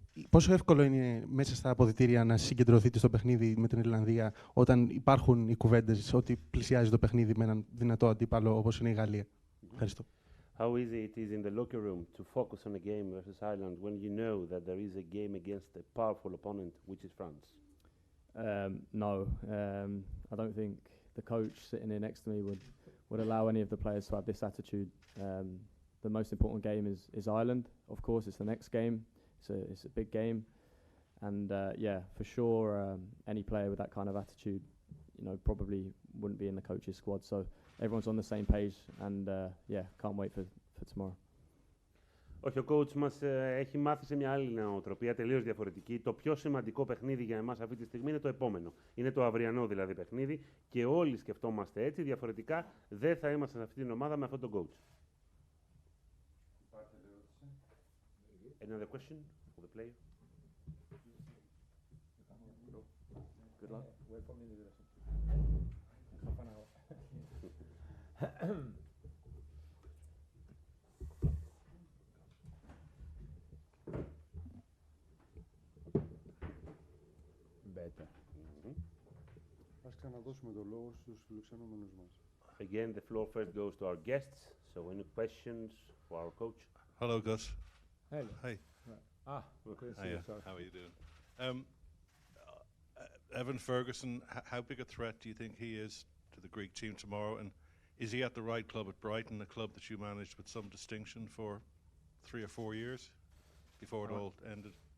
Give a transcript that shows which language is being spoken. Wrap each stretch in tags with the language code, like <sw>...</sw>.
<el>Πόσο εύκολο είναι μέσα στα αποδυτήρια να συγκεντρωθείτε στο παιχνίδι με την Ιρλανδία όταν υπάρχουν οι κουβέντες ότι πλησιάζει το παιχνίδι με έναν δυνατό αντίπαλο όπως είναι η Γαλλία? Ευχαριστώ.</el> <en>How easy it is in the locker room to focus on a game versus Ireland when you know that there is a game against a powerful opponent, which is France? No, I don't think the coach sitting here next to me would allow any of the players to have this attitude. The most important game is Ireland. Of course, it's the next game. It's a big game, and yeah, for sure, any player with that kind of attitude, probably wouldn't be in the coach's squad. So everyone's on the same page, and yeah, can't wait for tomorrow.</en> <el>Όχι, ο coach μας έχει μάθει σε μια άλλη νοοτροπία, τελείως διαφορετική. Το πιο σημαντικό παιχνίδι για εμάς αυτή τη στιγμή είναι το επόμενο. Είναι το αυριανό δηλαδή παιχνίδι και όλοι σκεφτόμαστε έτσι. Διαφορετικά δεν θα είμαστε σε αυτή την ομάδα με αυτόν τον coach.</el> <en>Another question for the player? Good luck. Better.</en> <el>Ας ξαναδώσουμε το λόγο στους φιλοξενούμενους μας.</el> <en>Again, the floor first goes to our guests. So, any questions for our coach? Hello, Gus. Hello. Hi. Okay. Hiya. How are you doing? Evan Ferguson, how big a threat do you think he is to the Greek team tomorrow? And is he at the right club at Brighton, a club that you managed with some distinction for 3 or 4 years before it all ended?</en>